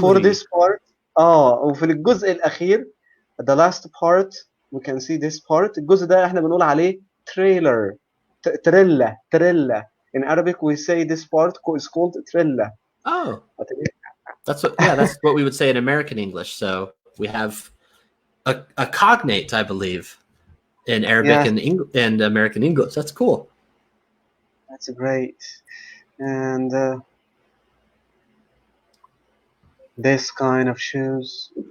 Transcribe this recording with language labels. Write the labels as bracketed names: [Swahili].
[English] For this part, [Arabic] وفي الجزء الأخير, [English] the last part, we can see this part. [Arabic] الجزء ده احنا بنقول عليه trailer, trilla. [English] In Arabic, we say this part is called trilla. Oh, that's what we would say in American English. So we have a cognate, I believe, in Arabic and American English. That's cool. That's great. And this kind of shoes.